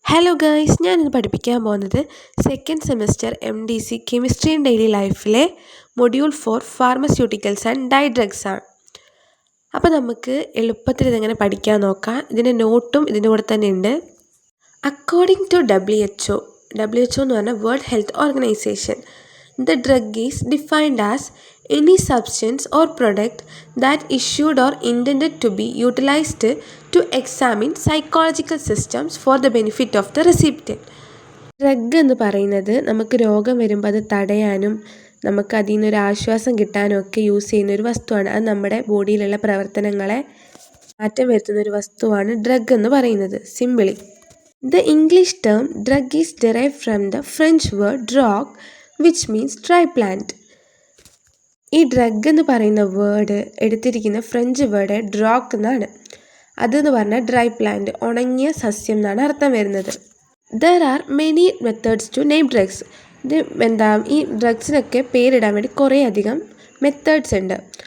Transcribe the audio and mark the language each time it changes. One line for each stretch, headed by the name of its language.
Malayalam: Hello guys, ഞാനിന്ന് പഠിപ്പിക്കാൻ പോകുന്നത് second semester MDC chemistry in daily ലൈഫിലെ module 4 pharmaceuticals and dye drugs ആണ്. അപ്പോൾ നമുക്ക് എളുപ്പത്തിൽ ഇതെങ്ങനെ പഠിക്കാൻ നോക്കാം. ഇതിൻ്റെ നോട്ടും ഇതിൻ്റെ കൂടെ തന്നെ ഉണ്ട്.
English: according to WHO
Malayalam: എന്ന് പറഞ്ഞാൽ
English: World health organisation, the drug is defined as any substance or product that issued or intended to be utilized to examine psychological systems for the benefit of the recipient.
Malayalam: Drug എന്ന് പറയുന്നത് നമുക്ക് രോഗം വരുമ്പോൾ അത് തടയാനും നമുക്ക് അതിൽ നിന്നൊരു ആശ്വാസം കിട്ടാനും ഒക്കെ യൂസ് ചെയ്യുന്ന ഒരു വസ്തുവാണ്. അത് നമ്മുടെ ബോഡിയിലുള്ള പ്രവർത്തനങ്ങളെ മാറ്റം വരുത്തുന്ന ഒരു വസ്തുവാണ് ഡ്രഗ് എന്ന് പറയുന്നത്.
English: Simply, the English term drug is derived from the French word drogue, which means dry plant.
Malayalam: ഈ ഡ്രഗ് എന്ന് പറയുന്ന വേർഡ് എടുത്തിരിക്കുന്ന ഫ്രഞ്ച് വേർഡ് ഡ്രോഗ് എന്നാണ്. അതെന്ന് പറഞ്ഞാൽ ഡ്രൈ പ്ലാന്റ്, ഉണങ്ങിയ സസ്യം എന്നാണ് അർത്ഥം വരുന്നത്.
English: There are many methods to name drugs.
Malayalam: ഈ ഡ്രഗ്സിനൊക്കെ പേരിടാൻ വേണ്ടി കുറേ അധികം മെത്തേഡ്സ് ഉണ്ട്.